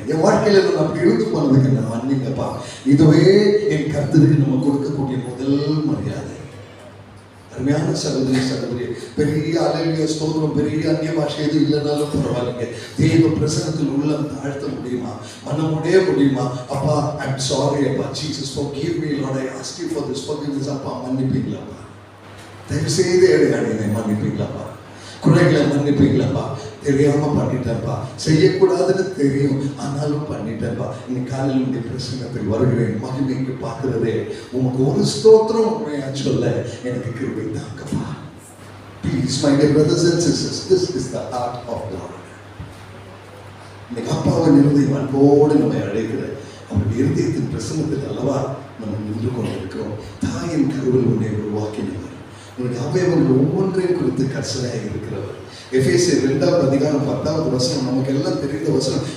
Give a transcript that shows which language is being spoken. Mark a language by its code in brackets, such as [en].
[ta] என் வாழ்க்கையில நான் அப்படி இருந்து போனதுக்கு என்ன மன்னிங்கப்பா. இதுவே என் கர்த்தருக்கு நம்ம கொடுக்கக்கூடிய முதல் மரியாதை. அருமையான சகோதரி சகோதரி, பெரிய அல்லேலூயா ஸ்தோத்திரம், பெரிய அந்நிய பாஷை எதுவும் இல்லைனாலும் பரவாயில்லைங்க. தேவ பிரசன்னத்தில் உள்ளம் தாழ்த்த முடியுமா? மனமுடைய முடியுமா? [en] அப்பா, I'm sorry அப்பா, Jesus forgive me Lord, I ask you for this forgiveness. [ta] அப்பா மன்னிப்பீங்களாப்பா, தயவு செய்து என்னை மன்னிப்பீங்களாப்பா, குறைகளை மன்னிப்பீங்களாப்பா, தெரியாம பண்ணிட்டேன்ப்பா, செய்யக்கூடாதுன்னு தெரியும் ஆனாலும் பண்ணிட்டேன்ப்பா. இன்னைக்கு காலையில் உடைய பிரசன்னத்தில் வருகிறேன், மகிமைக்கு பார்க்கிறதே உனக்கு ஒரு ஸ்தோத்திரம் உண்மையா சொல்ல எனக்கு கிருபை தாங்கப்பா. [en] Please, my dear brothers and sisters, this is the heart of God. [ta] இன்னைக்கு அப்பாவின் இருதயம் அன்போடு நம்மை அழைக்கிற அவருடைய இருதயத்தின் பிரசன்னத்தில் அல்லவா நம்ம நின்று கொண்டிருக்கிறோம். தாயின் கருவில் உன்னை உருவாக்கினவர், உன்னுடைய அவயவங்கள் ஒவ்வொன்றையும் குறித்து கர்சனையாக இருக்கிறவர். எபேசியர் 2:10 நமக்கு எல்லாம் தெரிந்த வசனம்.